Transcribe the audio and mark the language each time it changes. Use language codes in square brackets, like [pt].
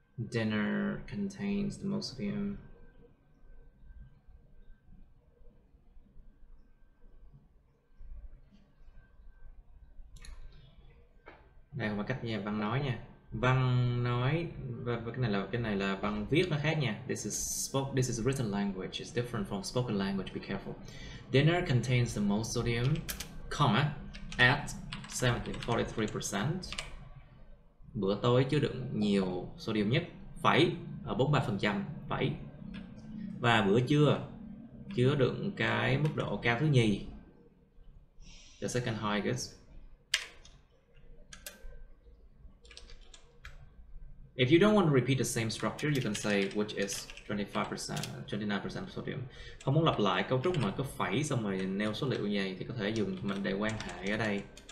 [en] Dinner contains the most sodium. [vi] Đây không phải cách nha, Văn nói nha. Văn nói và cái này là Văn viết nó khác nha. [en] This is written language. It's different from spoken language. Be careful. Dinner contains the most sodium, comma, at 43%. [vi] Bữa tối chứa đựng nhiều sodium nhất, phẩy, ở 43%, phẩy. Và bữa trưa chứa đựng cái mức độ cao thứ nhì, [en] the second highest. If you don't want to repeat the same structure, you can say which is 25%, 29% sodium. [vi] Không muốn lặp lại cấu trúc mà cứ phẩy xong rồi nêu số liệu như vậy thì có thể dùng mệnh đề quan hệ ở đây.